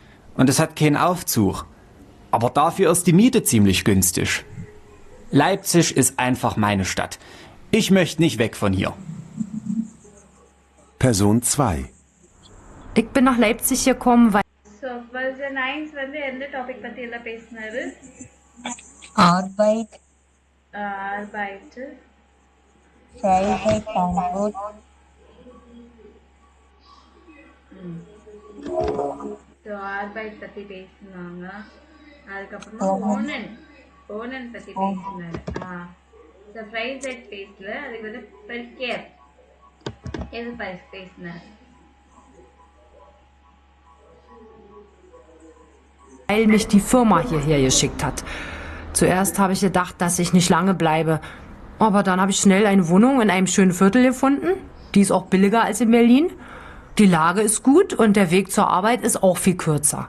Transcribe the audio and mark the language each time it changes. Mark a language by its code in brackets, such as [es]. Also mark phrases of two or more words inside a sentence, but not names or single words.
[de] Und es hat keinen Aufzug. Aber dafür ist die Miete ziemlich günstig. Leipzig ist einfach meine Stadt. Ich möchte nicht weg von hier. Person 2. Ich bin nach Leipzig gekommen, weil [ta] So, version 9 வந்து எந்த டாபிக் பத்தி எல்லாம் பேசினாரு? [de] Arbeit, Arbeit. Freizeit, Angebot, [ta] So, Arbeit பத்தி பேசினாங்க. அதுக்கப்புறமா ஓனன் பத்தி பேசினாரு. So, Freizeit பேசல. அதுக்கு வந்து Verkehr. எது பேசினாரு? [de] mich die Firma hierher geschickt hat. Zuerst habe ich gedacht, dass ich nicht lange bleibe. Aber dann habe ich schnell eine Wohnung in einem schönen Viertel gefunden. Die ist auch billiger als in Berlin. Die Lage ist gut und der Weg zur Arbeit ist auch viel kürzer.